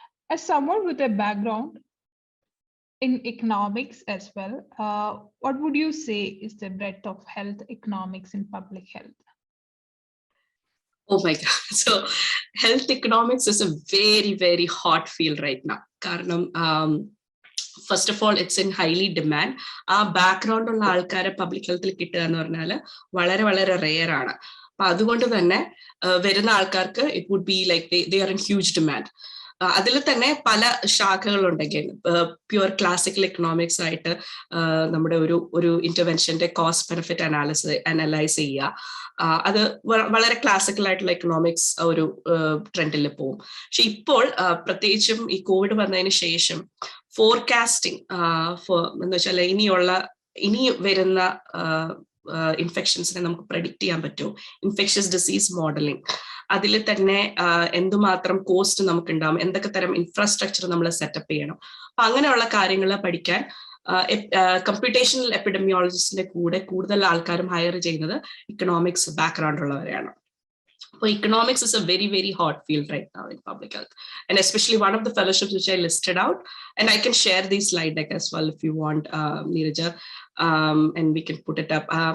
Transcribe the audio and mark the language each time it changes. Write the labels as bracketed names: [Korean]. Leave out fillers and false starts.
[English] As someone with a background in economics as well, what would you say is the breadth of health economics in public health? Oh my God. So health economics is a very, very hot field right now. [Malayalam] Karanam, [English] first of all, it's in highly demand. Our background [Malayalam] ഉള്ള ആൾക്കാരെ public ഹെൽത്തിൽ കിട്ടുക എന്ന് പറഞ്ഞാൽ വളരെ വളരെ rare ആണ്. അപ്പൊ അതുകൊണ്ട് തന്നെ വരുന്ന ആൾക്കാർക്ക് [English] It would be like they are in huge demand. [Malayalam] അതിൽ തന്നെ പല ശാഖകളുണ്ടെങ്കിൽ പ്യുവർ ക്ലാസിക്കൽ എക്കണോമിക്സ് ആയിട്ട് നമ്മുടെ ഒരു ഇന്റർവെൻഷന്റെ കോസ്റ്റ് ബെനിഫിറ്റ് അനലൈസ് ചെയ്യുക, അത് വളരെ ക്ലാസിക്കൽ ആയിട്ടുള്ള എക്കണോമിക്സ് ഒരു ട്രെൻഡിൽ പോകും. പക്ഷെ ഇപ്പോൾ പ്രത്യേകിച്ചും ഈ കോവിഡ് വന്നതിന് ശേഷം ഫോർകാസ്റ്റിംഗ് എന്ന് വെച്ചാൽ ഇനി വരുന്ന ഇൻഫെക്ഷൻസിനെ നമുക്ക് പ്രെഡിക്റ്റ് ചെയ്യാൻ പറ്റുമോ, ഇൻഫെക്ഷ്യസ് ഡിസീസ് മോഡലിംഗ്, അതിൽ തന്നെ എന്തുമാത്രം കോസ്റ്റ് നമുക്കുണ്ടാവും, എന്തൊക്കെ തരം ഇൻഫ്രാസ്ട്രക്ചർ നമ്മൾ സെറ്റപ്പ് ചെയ്യണം, അപ്പൊ അങ്ങനെയുള്ള കാര്യങ്ങൾ പഠിക്കാൻ കമ്പ്യൂട്ടേഷണൽ എപ്പിഡമിയോളജിസ്റ്റിന്റെ കൂടെ കൂടുതൽ ആൾക്കാരും ഹയർ ചെയ്യുന്നത് economics background ഉള്ളവരെയാണ്. [English] So economics is a very, very hot field right now in public health, and especially one of the fellowships which I listed out, and I can share this slide deck as well if you want, Neeraja, and we can put it up.